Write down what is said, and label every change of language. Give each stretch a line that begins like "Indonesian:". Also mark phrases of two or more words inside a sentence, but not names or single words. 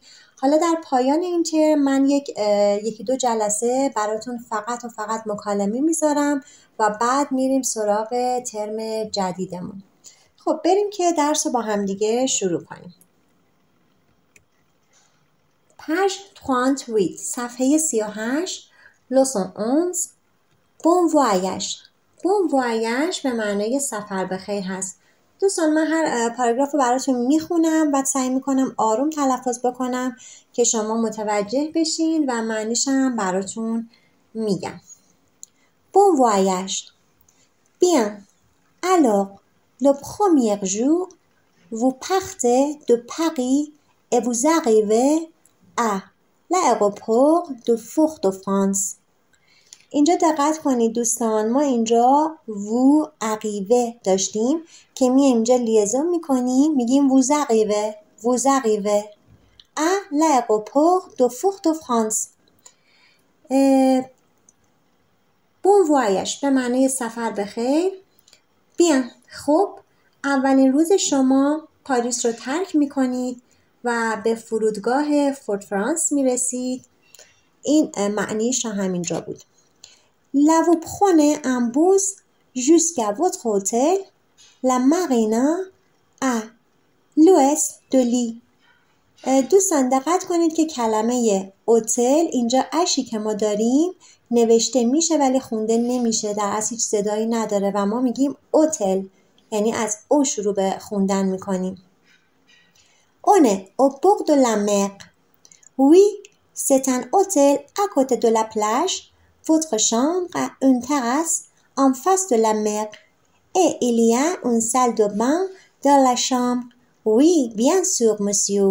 Persian: حالا در پایان این ترم من یکی دو جلسه براتون فقط مکالمه میذارم و بعد میریم سراغ ترم جدیدمون. خب بریم که درس رو با هم دیگه شروع کنیم.
French: پاژ 38 صفحه 38 leçon 11 bon voyage. bon voyage
Persian: به معنای سفر بخیر هست. دوستان من هر پاراگراف رو براتون میخونم و سعی میکنم آروم تلفظ بکنم که شما متوجه بشین و معنیشم براتون میگم.
French: bon voyage. Bien. Alors, le premier jour, vous partez de Paris et vous arrivez à l'aéroport de Fort-de-France.
Persian: اینجا دقت کنید دوستان، ما اینجا وو عقیوه داشتیم که میایم اینجا لیزون میکنیم، میگیم
French: vous arrivez à l'aéroport de Fort-de-France. bon voyage
Persian: به معنی سفر بخیر.
French: bien.
Persian: خب اولین روز شما پاریس رو ترک میکنید و به فرودگاه فورت فرانس میرسید. این معنیش همینجا بود.
French: Là vous prenez un bus jusqu'à votre hôtel, la Marina, à l'ouest de Lille.
Persian: دوستان دقت کنید که کلمه هتل اینجا اشی که ما داریم نوشته میشه ولی خونده نمیشه، در اصل هیچ صدایی نداره و ما میگیم هتل، یعنی از او شروع به خوندن میکنیم.
French: On est au bord de la mer. Oui, c'est un hôtel à côté de la plage. Votre chambre a une terrasse en face de la mer et il y a une salle de bain dans la chambre. Oui, bien sûr, monsieur.